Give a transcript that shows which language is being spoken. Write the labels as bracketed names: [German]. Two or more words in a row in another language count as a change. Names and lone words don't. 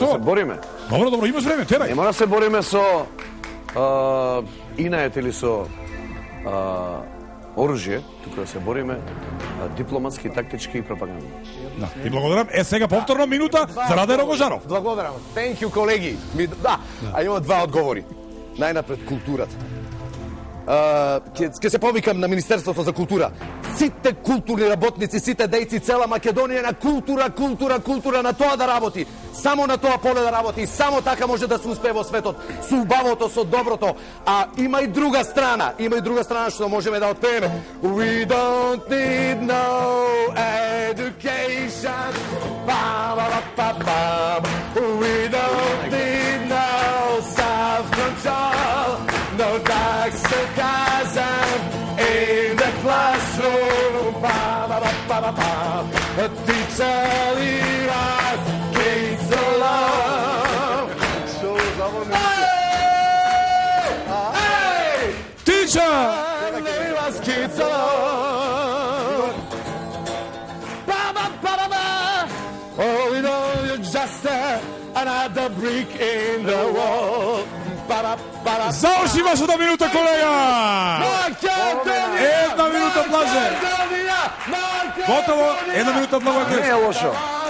[Macedonian] готово. се бориме. Добро, имаш време, терај. Не мора да се бориме со инает или со оружје, туку да се бориме дипломатски, тактички и пропагандно. Да, ти благодарам. Сега повторно минута за Раде Рогожаров. Благодарам. [English] Thank you, [Macedonian] колеги. А имам два одговори. Најнапред културата. Ќе се повикам на Министерството за култура. Сите културни работници, сите дејци, цела Македонија на култура на тоа да работи. Само на тоа поле да работи. Само така може да се успее во светот. Со убавото, со доброто. А има и друга страна. Што можеме да отпееме. [English] We don't need no education. We don't need no self-control. No dark sarcasm in the classroom. A teacher leave us kids alone. Hey! Teacher! Leave us kids alone. Oh, we know you're just another brick in the wall. [Macedonian] Заврши вашата минута, колега! Една минута блаже. Готово, една минута блаже. Не е лошо.